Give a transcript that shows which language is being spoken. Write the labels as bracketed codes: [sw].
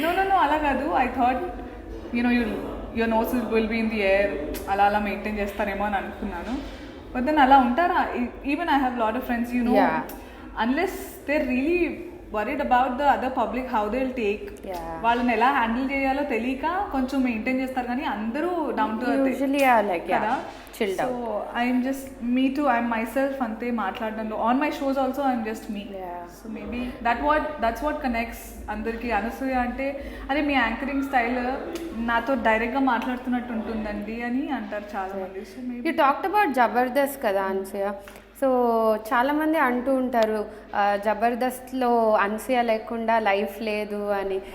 [en] no [te] అలా కాదు, [en] I thought your nose will be in the air, [te] అలా maintain చేస్తారేమో అని అనుకున్నాను. [en] but then [te] అలా ఉంటారా? [en] even I have lot of friends, unless they really worried about the other public, how they'll take, [te] వాళ్ళని ఎలా హ్యాండిల్ చేయాలో తెలియక కొంచెం మెయింటైన్ చేస్తారు. కానీ అందరూ [en] down to earth usually are like [te] కదా. [en] chilled out. So I'm just me too, I'm myself [te] అంతే మాట్లాడడంలో. [en] On my shows also I'm just me. So maybe that's what connects [te] అందరికి. అనసూయ అంటే అదే మీ యాంకరింగ్ స్టైల్ నాతో డైరెక్ట్గా మాట్లాడుతున్నట్టు ఉంటుందండి అని అంటారు చాలా మంది. [en] so maybe you talked about Jabardasth [te] కదా [en] Anasuya. [te] సో చాలామంది అంటూ ఉంటారు జబర్దస్త్లో అనసూయ లేకుండా లైఫ్ లేదు అని.